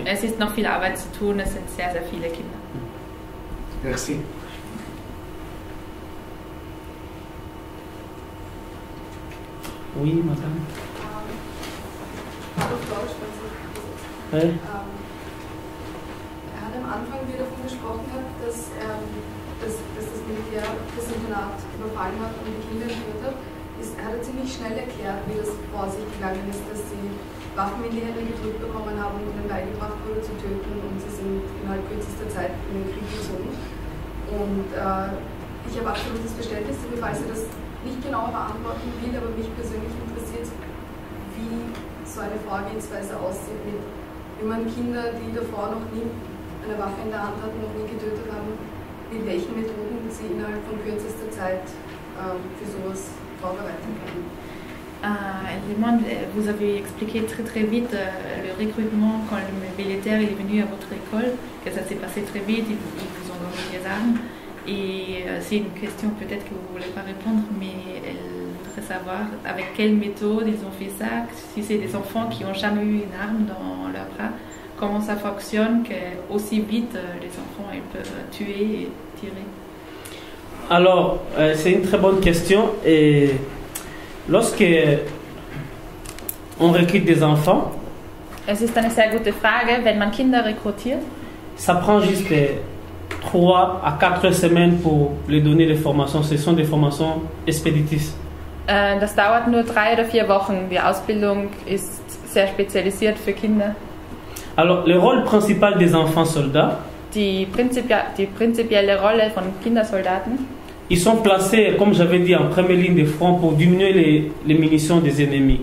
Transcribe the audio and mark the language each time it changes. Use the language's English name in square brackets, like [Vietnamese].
[German] Es ist noch viel Arbeit zu tun, es sind sehr, sehr viele Kinder. [French] Merci. Oui, madame. [German] Auf Deutsch, wenn Sie [French] Ouais. [German] Er hat am Anfang, wie er davon gesprochen hat, dass das Militär das Internat überfallen hat und die Kinder entführt hat, hat er ziemlich schnell erklärt, wie das vor sich gegangen ist, dass sie Waffen in die Hände gedrückt bekommen haben und ihnen beigebracht wurde zu töten, und sie sind innerhalb kürzester Zeit in den Krieg gezogen. Und ich habe absolutes Verständnis dafür, falls er das nicht genauer beantworten will, aber mich persönlich interessiert, wie so eine Vorgehensweise aussieht, wie man Kinder, die davor noch nie eine Waffe in der Hand hatten, noch nie getötet haben, mit welchen Methoden sie innerhalb von kürzester Zeit für sowas vorbereiten können. [French] Elle demande, vous avez expliqué très vite le recrutement quand le militaire est venu à votre école, que ça s'est passé très vite, ils vous ont donné des armes. Et c'est une question peut-être que vous ne voulez pas répondre, mais elle voudrait savoir avec quelle méthode ils ont fait ça, si c'est des enfants qui n'ont jamais eu une arme dans leurs bras, comment ça fonctionne, que aussi vite les enfants ils peuvent tuer et tirer. Alors, c'est une très bonne question. Et lorsque on recrute des enfants, [German] es ist eine sehr gute Frage, wenn man Kinder rekrutiert. [French] Ça prend juste 3 à 4 semaines pour les donner des formations. Ce sont des formations expéditives. [German] Das dauert nur 3 oder 4 Wochen. Die Ausbildung ist sehr spezialisiert für Kinder. [French] Alors, le rôle principal des enfants soldats, [German] Die prinzipielle Rolle von Kindersoldaten, [French] ils sont placés, comme j'avais dit, en première ligne de front pour diminuer les munitions des ennemis.